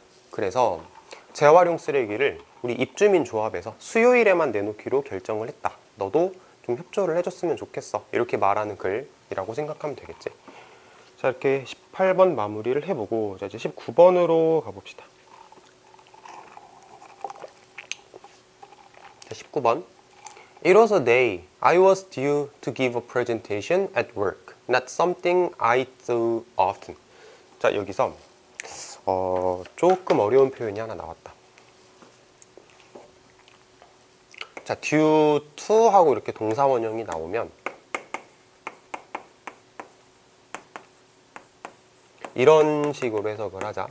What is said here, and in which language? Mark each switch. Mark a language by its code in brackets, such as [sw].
[ko] 그래서 재활용 쓰레기를 우리 입주민 조합에서 수요일에만 내놓기로 결정을 했다. 너도 좀 협조를 해줬으면 좋겠어. 이렇게 말하는 글이라고 생각하면 되겠지. 자, 이렇게 18번 마무리를 해보고 자, 이제 19번으로 가봅시다. 자, 19번. [en] It was a day I was due to give a presentation at work. Not something I do often. [ko] 자, 여기서 조금 어려운 표현이 하나 나왔다. 자, due to 하고 이렇게 동사원형이 나오면 이런 식으로 해석을 하자.